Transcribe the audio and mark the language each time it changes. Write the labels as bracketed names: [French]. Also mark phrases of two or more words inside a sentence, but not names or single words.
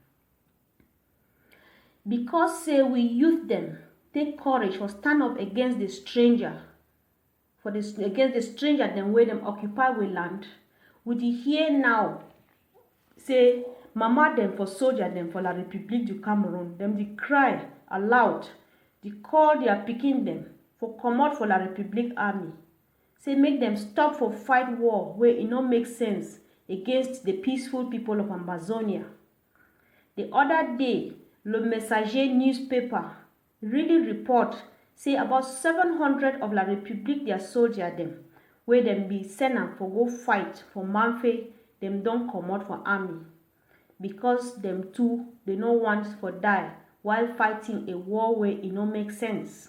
[Cameroon Pidgin] Because say we youth them take courage for stand up against the stranger, against the stranger them where them occupy we land, we hear now say mama them for soldier them for La République du Cameroon, them they cry aloud, they call their pikin them for come out for La République army. Say make them stop for fight war where it not make sense against the peaceful people of Ambazonia. The other day, Le Messager newspaper really report say about 700 of La République their soldier them where them be sent am for go fight for Manfe, them don't come out for army because them too they no want for die while fighting a war where it no make sense.